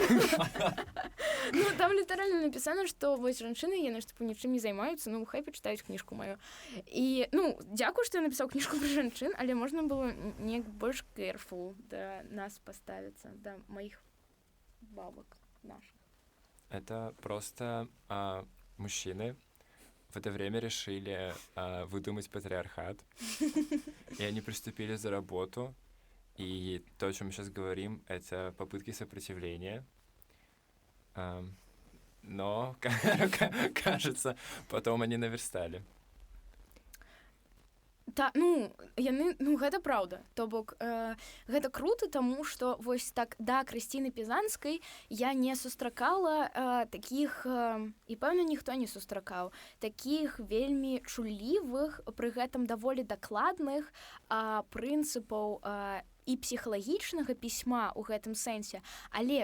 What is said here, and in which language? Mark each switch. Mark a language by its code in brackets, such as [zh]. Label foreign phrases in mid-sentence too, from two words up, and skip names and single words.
[be] Там літаральна напісана, што вось жанчыны, яны ж нічым не займаюцца, хай пачытаюць кніжку маю. І дзякую, што я напісаў кніжку пра жанчын, але можна было неяк больш careful да нас паставіцца, да маіх бабак наших. [ru] Это просто мужчины в это время решили выдумать патриархат, и они приступили за работу, и то, о чем мы сейчас говорим, это попытки сопротивления. Но, кажется, потом они наверстали. [be] Гэта праўда. То бок, гэта круто, таму што вось так, да, Крысціны Пізанскай я не сустракала такіх, і пэўна ніхто не сустракаў, такіх вельмі чулівых, пры гэтым даволі дакладных прынцыпаў і псіхалагічнага пісьма ў гэтым сэнсе, але